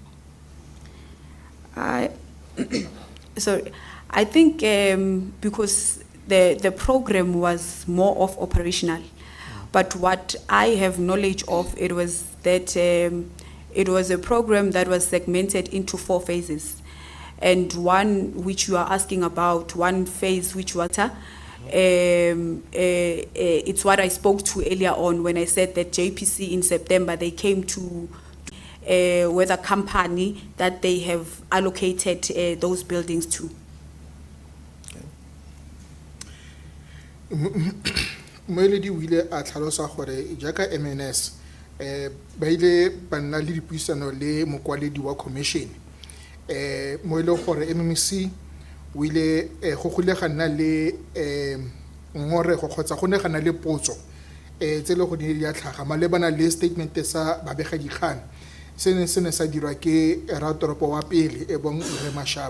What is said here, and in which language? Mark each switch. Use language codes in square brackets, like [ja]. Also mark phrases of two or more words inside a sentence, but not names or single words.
[en] Sorry, I think because the program was more of operational, but what I have knowledge of, it was that it was a program that was segmented into 4 phases, and one which you are asking about, one phase which was it's what I spoke to earlier on when I said that JPC in September they came to with a company that they have allocated those buildings to. [tn] Moeledi o ile a tlhalosa gore jaaka MNS ba ile ba nna le dipuisano le mokwaledi wa commission mo ile gore MMC o ile go golega nna le ngorego kgotsa go ne gana le potso tse le go di ya tlhaga malebana le statement sa babegedikgang se ne sa dirwa ke ratoropo wa pele e bong Re Mashaba.